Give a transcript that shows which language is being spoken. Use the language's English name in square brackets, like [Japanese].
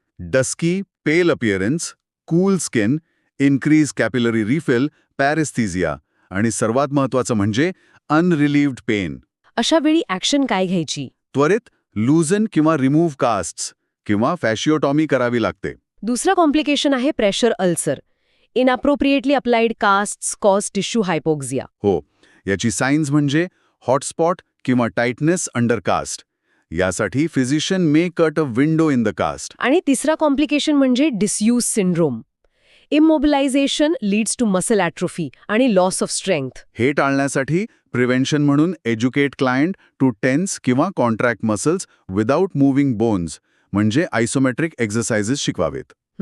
[English] dusky, pale appearance, cool skin, increase capillary refill, paresthesia [Marathi] आणि सर्वात महत्त्वाचं म्हणजे [English] Unrelieved pain. [Marathi] अशा वेळी ॲक्शन काय घ्यायची? त्वरित लूजन किंवा रिमूव्ह कास्ट्स किंवा फॅशिओटॉमी करावी लागते. दुसरा कॉम्प्लिकेशन आहे pressure ulcer. [English] Inappropriately applied casts cause tissue hypoxia. [Marathi] हो. याची साइन्स म्हणजे हॉटस्पॉट किंवा टाइटनेस अंडर कास्ट. [English] यासाठी physician may cut a window in the cast. [Marathi] आणि तिसरा कॉम्प्लिकेशन म्हणजे disuse syndrome. [English] immobilization leads to muscle atrophy [Marathi] आणि लॉस ऑफ स्ट्रेंथ. हे टाळण्यासाठी प्रिव्हेंशन म्हणून [English] educate client to tense किंवा contract muscles without moving bones [Marathi] म्हणजे आयसोमेट्रिक एक्सरसाइजेस शिकवावेत.